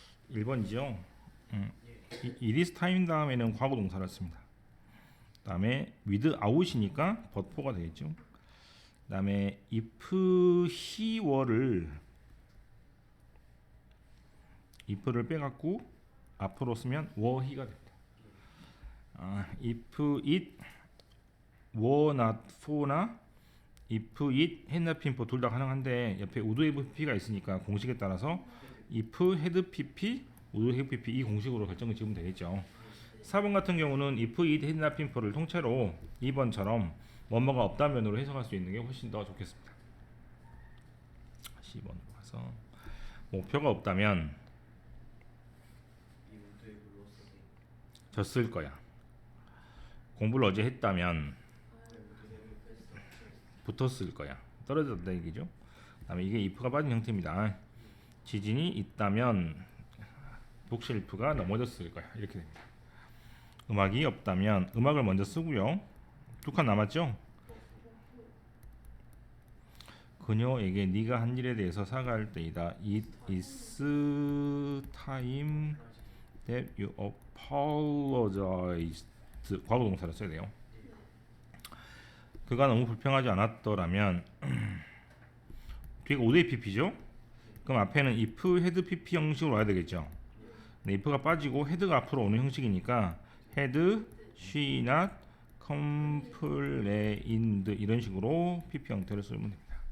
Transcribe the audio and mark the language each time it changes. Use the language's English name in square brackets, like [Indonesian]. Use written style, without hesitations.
[Korean] 1번이죠. it is time 다음에는 과거 동사를 씁니다. 다음에 without이니까 but for가 되겠죠. 다음에 [English] if he were [Korean] 를 if를 빼갖고 앞으로 쓰면 [English] were he [Korean] 가 됩니다. [English] if it were not for [Korean] 나 [English] if it had not been for [Korean] 둘 다 가능한데 옆에 would have pp가 있으니까 공식에 따라서 if had pp, would have pp 이 공식으로 결정을 지으면 되겠죠. 4번 같은 경우는 if it had not been for를 통째로 2번처럼 뭐뭐가 없다면으로 해석할 수 있는 게 훨씬 더 좋겠습니다. 10번으로 가서 목표가 없다면 졌을 거야. 공부를 어제 했다면 붙었을 거야. 떨어졌다 얘기죠. 그다음에 이게 if가 빠진 형태입니다. 지진이 있다면 북실프가 넘어졌을 거야. 이렇게 됩니다. 음악이 없다면 음악을 먼저 쓰고요. 두 칸 남았죠? 그녀에게 네가 한 일에 대해서 사과할 때이다. [English] It is time that you apologized. [Korean] 과거 동사를 써야 돼요. 그가 너무 불평하지 않았더라면 뒤가 would pp죠? 그럼 앞에는 if had pp 형식으로 와야 되겠죠. 네, if가 빠지고 had가 앞으로 오는 형식이니까 [English] had she not complained [Korean] 이런 식으로 pp 형태를 쓰면 됩니다.